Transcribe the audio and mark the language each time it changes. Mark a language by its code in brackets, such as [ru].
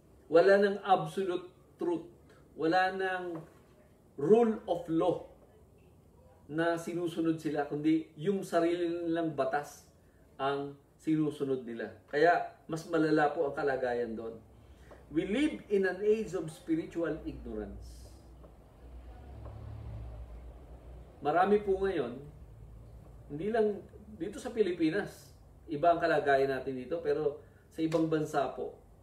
[tl] Wala ng absolute truth. Wala ng rule of law na sinusunod sila, kundi yung sarili nilang batas ang sinusunod nila. Kaya, mas malala po ang kalagayan doon. [en] We live in an age of spiritual ignorance. [tl] Marami po ngayon, hindi lang dito sa Pilipinas, iba ang kalagayan natin dito, pero sa ibang bansa po.